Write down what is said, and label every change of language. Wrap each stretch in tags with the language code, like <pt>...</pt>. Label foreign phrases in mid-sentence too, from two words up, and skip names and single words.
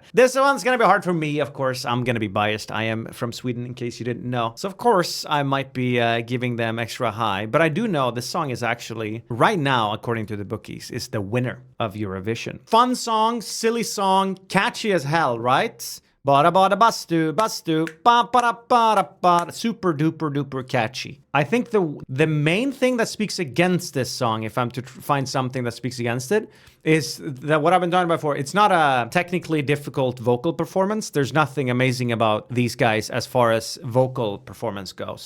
<en>This one's gonna be hard for me, of course. I'm gonna be biased. I am from Sweden, in case you didn't know. So of course, I might be giving them extra high. But I do know this song is actually, right now, according to the bookies, is the winner of Eurovision. Fun song, silly song, catchy as hell, right?</en> <sv>Bada bada bastu, bastu, ba ba ba ba.</sv> <en>Super duper duper catchy. I think the main thing that speaks against this song, if I'm to find something that speaks against it, is that what I've been talking about before. It's not a technically difficult vocal performance. There's nothing amazing about these guys as far as vocal performance goes.</en>